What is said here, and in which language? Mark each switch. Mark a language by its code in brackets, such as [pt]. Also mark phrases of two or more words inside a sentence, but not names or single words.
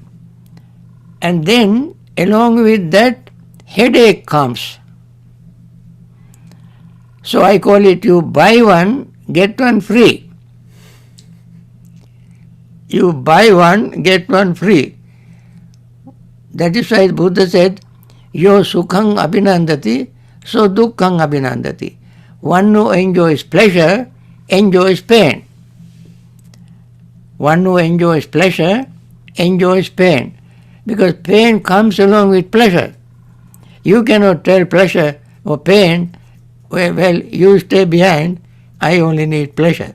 [en] And then along with that, headache comes. So I call it, you buy one, get one free. You buy one, get one free. That is why Buddha said, [pi] yo sukhang abhinandati, so dukkhang abhinandati. [en] One who enjoys pleasure, enjoys pain. One who enjoys pleasure, enjoys pain. Because pain comes along with pleasure. You cannot tell pleasure or pain, well, you stay behind, I only need pleasure.